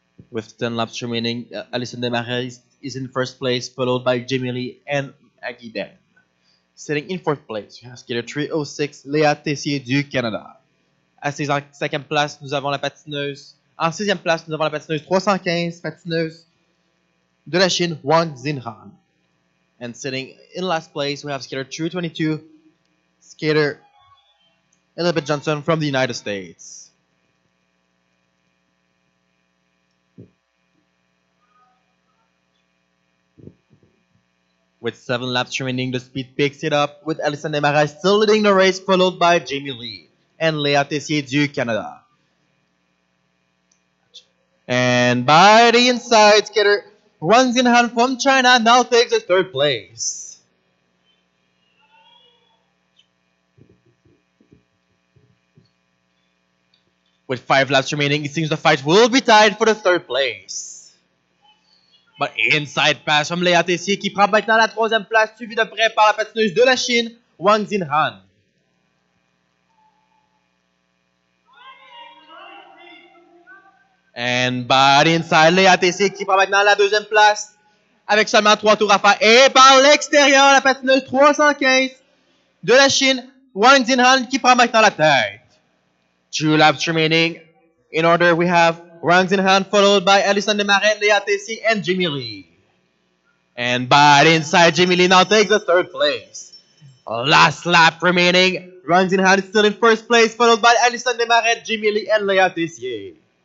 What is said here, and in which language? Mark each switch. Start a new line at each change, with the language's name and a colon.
English: With 10 laps remaining, Alison Desmarais is in first place, followed by Jamie Lee and Aggie Den. Sitting in fourth place, we have skater 306, Léa Tessier
French: du Canada. Assise en cinquième place, nous avons la patineuse. En sixième place, nous avons la patineuse 315, patineuse de la Chine, Wang Xinhan.
English: And sitting in last place, we have skater 222, skater Elizabeth Johnson from the United States. With 7 laps remaining, the speed picks it up, with Alison Desmarais still leading the race, followed by Jamie Lee and Léa Tessier
French: du Canada.
English: And by the inside, skater Wang Xinhan from China now takes the third place. With 5 laps remaining, it seems the fight will be tied for the third place. But inside pass from
French: Léa Tessier qui prend maintenant la troisième place, suivi de près par la patineuse de la Chine, Wang Xinhan.
English: And by the inside,
French: Léa Tessier qui prend maintenant la deuxième place, avec seulement 3 tours à faire. Et par l'extérieur, la patineuse 315 de la Chine, Wang Xinhan qui prend maintenant la tête.
English: 2 laps remaining. In order, we have Wang Xinhan followed by Alison Desmarais, Léa Tessier, and Jamie Lee. And by the inside, Jamie Lee now takes the third place. Last lap remaining. Wang Xinhan is still in first place, followed by Alison Desmarais, Jamie Lee, and Léa Tessier.